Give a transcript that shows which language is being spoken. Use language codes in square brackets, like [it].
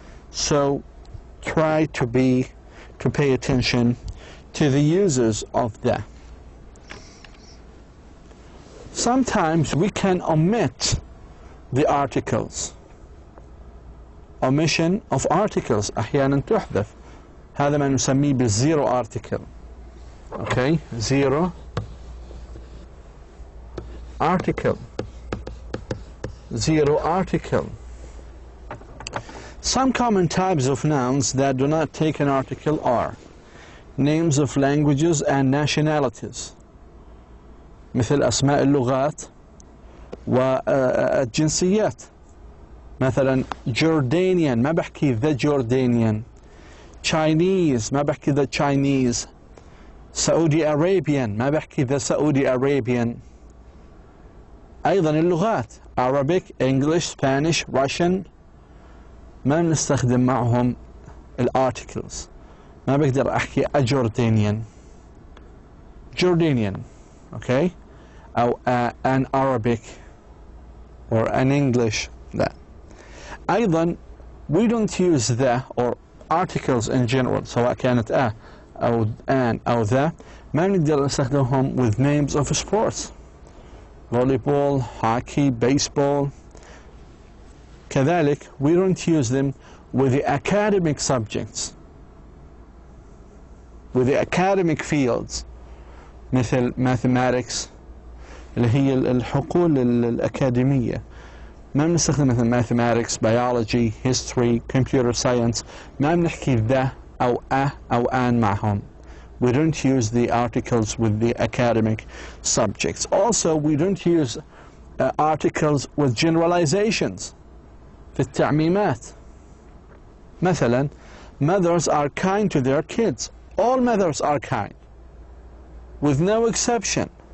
[en] So try to pay attention to the uses of the. Sometimes we can omit the articles. Omission of articles [ar] أحيانا تحذف. هذا ما نسميه بالzero article. [en] Okay, zero article. Zero article. Some common types of nouns that do not take an article are names of languages and nationalities [ar] مثل أسماء اللغات والجنسيات. مثلا Jordanian ما بحكي [en] the Jordanian. [ar] Chinese ما بحكي [en] the Chinese. [ar] Saudi Arabian ما بحكي [en] the Saudi Arabian. [ar] أيضا اللغات Arabic, English, Spanish, Russian ما بنستخدم معهم الارتكلز. ما بقدر أحكي a Jordanian. [en] Jordanian, okay, [ar] أو [en] an Arabic or an English. [ar] لا. أيضا [en] we don't use the or articles in general [ar] سواء كانت أو [en] an [ar] أو [en] the [ar] ما بنقدر نستخدمهم [en] with names of sports. Volleyball, hockey, baseball. [ar] كذلك [en] we don't use them with the academic subjects, with the academic fields [ar] مثل [en] mathematics [ar] اللي هي الحقول الأكاديمية. ما بنستخدم مثل [en] mathematics, biology, history, computer science. [ar] ما بنحكي the أو أو an معهم. [en] We don't use the articles with the academic subjects. Also, we don't use articles with generalizations. [ar] في التعميمات. [en] مثلا, mothers are kind to their kids. All mothers are kind, with no exception.